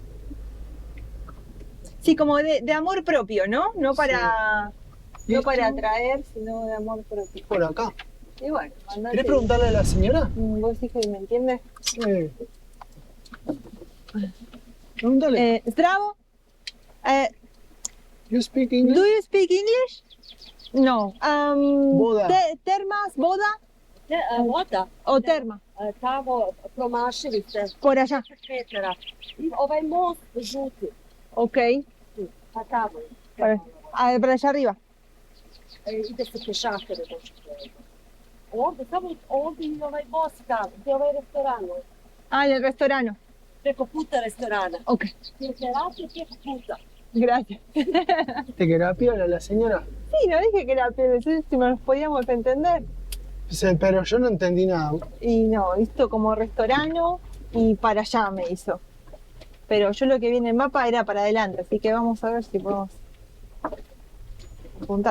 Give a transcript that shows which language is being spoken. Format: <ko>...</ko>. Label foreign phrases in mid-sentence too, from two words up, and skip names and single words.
<es>Sí, como de amor propio, ¿no? No para, ¿Y no esto? para atraer, sino de amor propio. Por acá. Y bueno, mandate. ¿Querés preguntarle a la señora? ¿Vos hija me entiendes? Sí. Pregúntale.</es> <sr>Zdravo.</sr> <en>You speak English? Do you speak English? No.</en> <sr>Voda.</sr> <es>Termas, boda</es> <sr>Voda,</sr> <es>o terma.</es> <sr>tamo promašili ste</sr> <es>Por allá.</es> <sr>10 metara. I ovaj most žuti, Ok. pa tamo je.</sr> <es>Para allá arriba.</es> <sr>Ide se pešake da dođete. Ovdje, samo ovdje i ovaj most tamo, gdje je ovaj restoran.</sr> <es>Ah, en el restaurante.</es> <sr>Preko puta restorana. Ok. Filtracije preko puta.</sr> <es>Gracias. ¿Te queda piola la señora? Sí, no dije que era pero si nos podíamos entender. Sí, pero yo no entendí nada. Y no, esto como restaurante y para allá me hizo. Pero yo lo que vi en el mapa era para adelante, así que vamos a ver si podemos apuntar.</es>